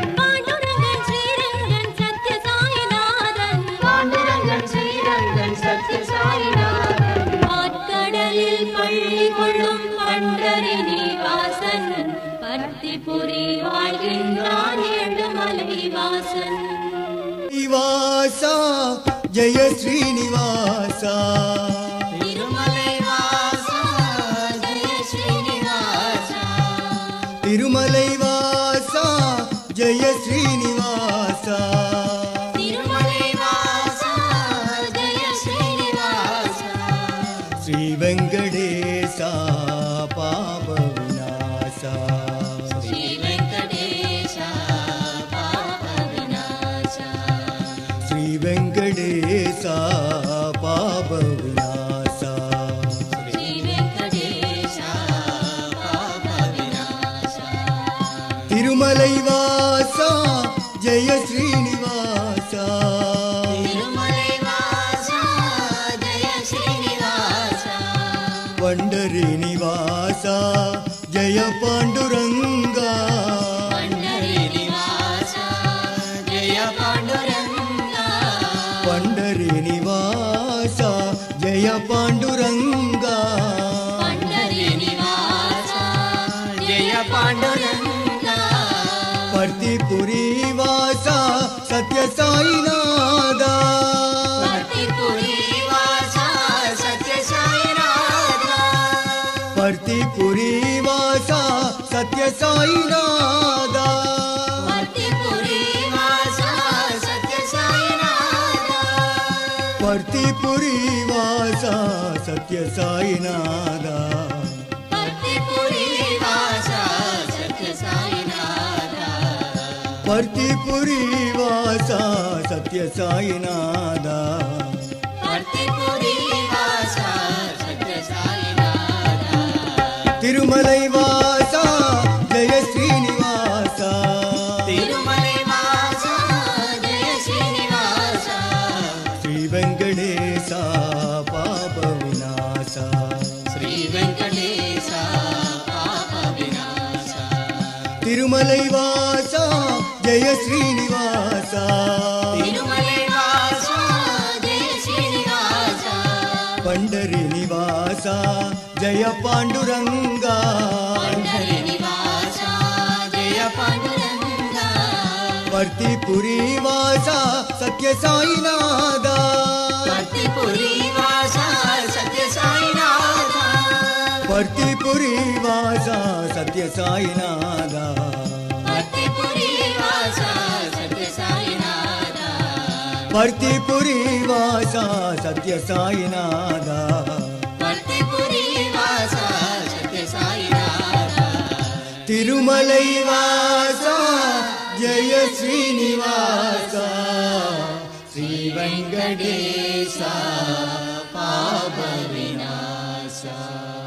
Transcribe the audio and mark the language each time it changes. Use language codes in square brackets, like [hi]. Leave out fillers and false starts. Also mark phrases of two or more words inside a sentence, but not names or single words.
[ta] பாண்டுரங்கன் ஸ்ரீரங்கன் சத்ய சாயிநாதன் பாண்டுரங்கன் ஸ்ரீரங்கன் சத்ய சாயிநாதன் பாற்கடலில் பள்ளி கொள்ளும் பண்டரினி வாசன் பர்த்திபுரி வாழ்கின்றான் ஏழுமலை வாசன் [sa] निवासा जय श्रीनिवासा तिरुमलै वासा जय श्रीनिवासा तिरुमलै वासा जय श्रीनिवासा तिरुमलै वासा जय श्रीनिवासा श्री वेंकटेशा पाप विनाशा श्री वेंकटेशा पाप विनाशा श्री वेंकटेशा पाप विनाशा श्री वेंकटेशा पाप विनाशा तिरुमलै वासा जय श्रीनिवासा तिरुमलै वासा जय श्रीनिवासा पंडरी निवासा जय पांडुरंगा पंडरी निवासा जय पांडुरंगा पंडरी निवासा जय पांडुरंगा पंडरी निवासा जय पांडुरंगा पर्तिपुरी वासा सत्य साईनादा पर्तिपुरी वासा सत्य साईनादा पर्तिपुरी वासा सत्य साईनादा पर्तिपुरी वासा सत्य साईनादा पर्तिपुरी वासा सत्य साईनादा पर्तिपुरी वासा सत्य साईनादा पर्तिपुरी वासा सत्य साईनादा पर्तिपुरी वासा सत्य साईनादा तिरुमलै वासा जय श्रीनिवासा तिरुमलै वासा जय श्रीनिवासा श्री वेंकटेशा पाप विनाशा श्री वेंकटेशा पाप विनाशा तिरुमलै वासा जय श्रीनिवासा तिरुमलै वासा जय श्रीनिवासा पंडरी निवासा जय पांडुरंगा पंडरी निवासा जय पांडुरंगा पर्तिपुरी वासा सत्य साईनादा पर्तिपुरी वासा सत्य साईनादा पर्तिपुरी वासा सत्य साईनादा पर्तिपुरी वासा सत्य साईनादा पर्तिपुरी वासा सत्य साईनादा पर्तिपुरी वासा सत्य साईनादा तिरुमलै वासा जय श्रीनिवासा श्री वेंकटेशा पाप विनाशा सा